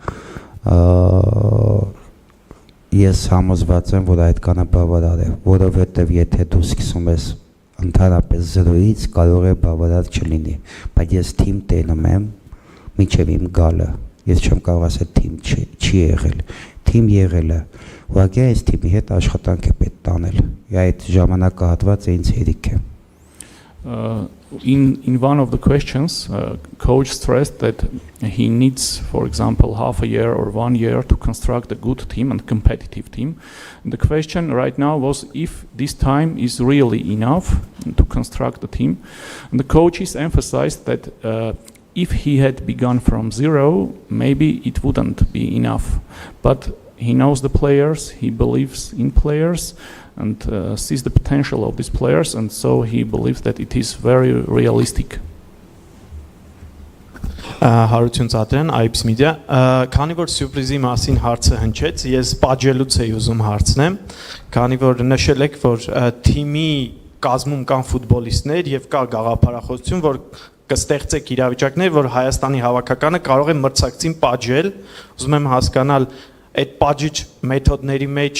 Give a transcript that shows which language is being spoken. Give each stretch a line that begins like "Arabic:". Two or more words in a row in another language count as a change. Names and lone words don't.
Armenian: ես համոզված եմ, որ այդքանը բավարար է, որովհետև եթե դու սկսում ես ընդհանրապես զրոյից, կարող է բավարար չլինի, բայց ես թիմ տենում եմ, մինչև իմ գալը, ես չեմ կարող ասել թիմ չի եղել, թիմ եղել է, ուղղակի այս թիմի հետ աշխատանք է պետք տանել, այդ ժամանակահատվածը ինձ հերիք է։
English: In one of the questions, coach stressed that he needs, for example, half a year or 1 year to construct a good team and competitive team. And the question right now was if this time is really enough to construct a team. And the coaches emphasized that if he had begun from zero, maybe it wouldn't be enough. But he knows the players, he believes in players, and sees the potential of these players, and so he believes that it is very realistic.
Armenian: Հարություն Ծատրյան, IPS Media, քանի որ սյուրպրիզի մասին հարցը հնչեց, ես պատժելուց էի ուզում հարցնեմ, քանի որ նշել եք, որ թիմի կազմում կան ֆուտբոլիստներ եւ կա գաղափարախոսություն, որ կստեղծեք իրավիճակներ, որ Հայաստանի հավաքականը կարող է մրցակցին պատժել, ուզում եմ հասկանալ այդ պատժիչ մեթոդների մեջ